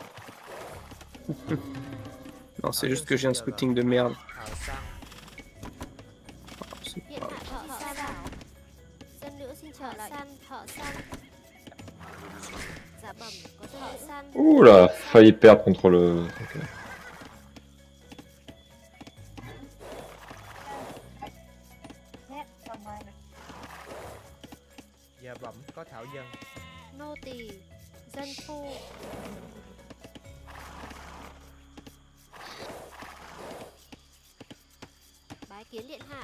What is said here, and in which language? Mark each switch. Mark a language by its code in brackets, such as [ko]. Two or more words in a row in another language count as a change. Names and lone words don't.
[fr] Non, c'est juste que j'ai un scouting de merde. Ouh là, failli perdre contre le... Okay. [vi] Nô tỳ, dân phu. Bái kiến điện hạ.